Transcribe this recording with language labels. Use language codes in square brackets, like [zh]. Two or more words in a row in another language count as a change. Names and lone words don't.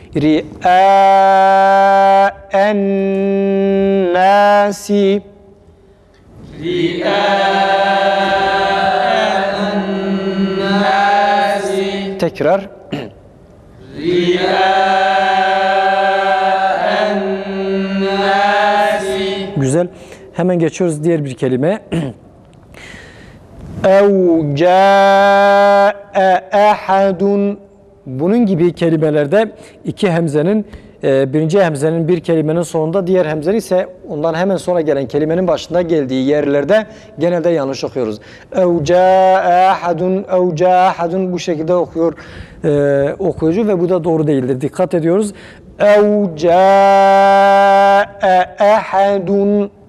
[ar] رئاء الناس [tr] Tekrar. Güzel. Hemen geçiyoruz diğer bir kelime. [ar] اَوْ جَاءَ اَحَدٌ [tr] Bunun gibi kelimelerde iki hemzenin, birinci hemzenin bir kelimenin sonunda, diğer hemzenin ise ondan hemen sonra gelen kelimenin başında geldiği yerlerde genelde yanlış okuyoruz. [ar] اَوْ جَاءَ اَحَدٌ اَوْ جَاءَ اَحَدٌ [tr] bu şekilde okuyor okuyucu ve bu da doğru değildir. Dikkat ediyoruz. [ar] اَوْ جَاءَ اَحَدٌ